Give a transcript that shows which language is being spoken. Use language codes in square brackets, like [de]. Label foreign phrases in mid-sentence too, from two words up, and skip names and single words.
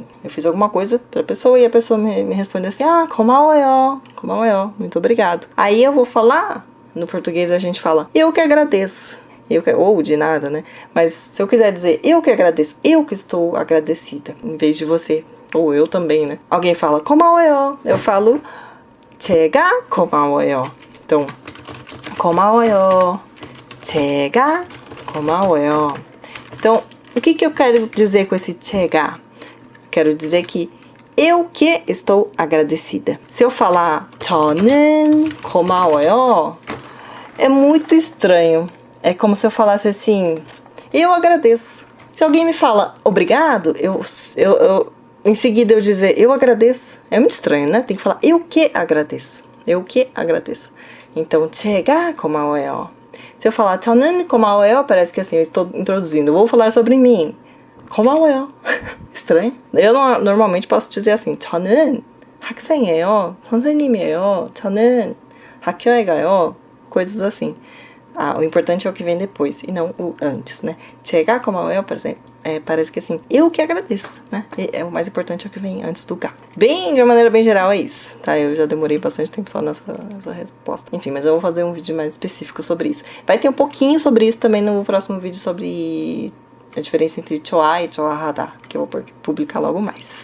[pt] Eu fiz alguma coisa pra pessoa e a pessoa me responde assim, [ko] 고마워요, 고마워요, [pt] muito obrigado. Aí eu vou falar, no português a gente fala, eu que agradeço. Ou de nada, né? Mas se eu quiser dizer, eu que agradeço, eu que estou agradecida, em vez de você, ou eu também, né? Alguém fala, 고마워요, eu falo, [ko] 제가 고마워요. Então, 고마워요. 제가 고마워요. [pt] Então, o que eu quero dizer com esse 제가? Quero dizer que eu que estou agradecida. Se eu falar [ko] 저는 고마워요, [pt] é muito estranho. É como se eu falasse assim, eu agradeço. Se alguém me fala obrigado, eu em seguida eu dizer eu agradeço. É muito estranho, né? Tem que falar eu que agradeço. Eu que agradeço. Então, [ko] 제가 고마워요. [pt] Se eu falar [ko] 저는 고마워요, [pt] parece que assim, eu estou introduzindo. Eu vou falar sobre mim. 고마워요. Estranho. Eu normalmente posso dizer assim, [ko] 저는 학생이에요. 선생님이에요. 저는 학교에 가요. [pt] Coisas assim. O importante é o que vem depois, e não o antes, né? [ko] 제가 고마워요, [pt] por exemplo. Parece que assim, eu que agradeço, né? O mais importante é o que vem antes do ga. De uma maneira bem geral, é isso, tá? Eu já demorei bastante tempo só nessa resposta. Enfim, mas eu vou fazer um vídeo mais específico sobre isso. Vai ter um pouquinho sobre isso também no próximo vídeo, sobre a diferença entre choa e choahada, que eu vou publicar logo mais.